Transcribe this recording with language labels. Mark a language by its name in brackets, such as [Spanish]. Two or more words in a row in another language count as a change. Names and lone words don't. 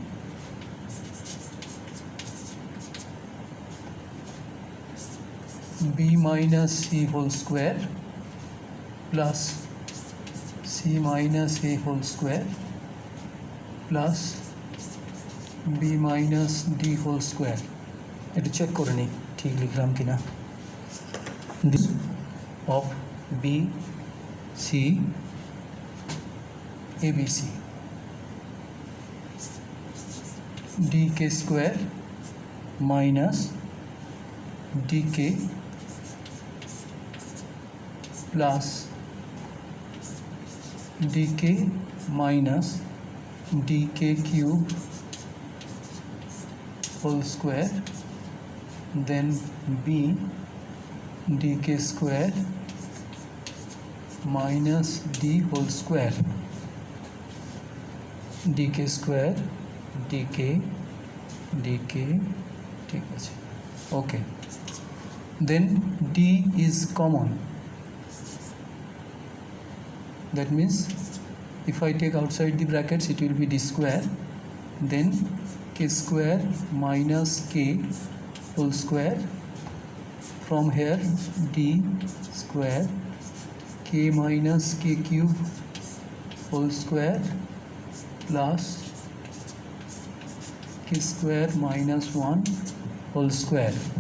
[English] B minus C whole square plus C minus A whole square plus B minus D whole square. [Bangla] একটু চেক করে নিই ঠিক লিখলাম কিনা। [English] This of B C ABC DK square minus DK plus DK minus DK cube whole square, then B DK square minus D whole square, DK square DK DK, [Bangla] ঠিক আছে, [English] okay. Then D is common. That means if I take outside the brackets it will be D square, then K square minus K whole square, from here D square K minus K cube whole square plus K square minus 1 whole square.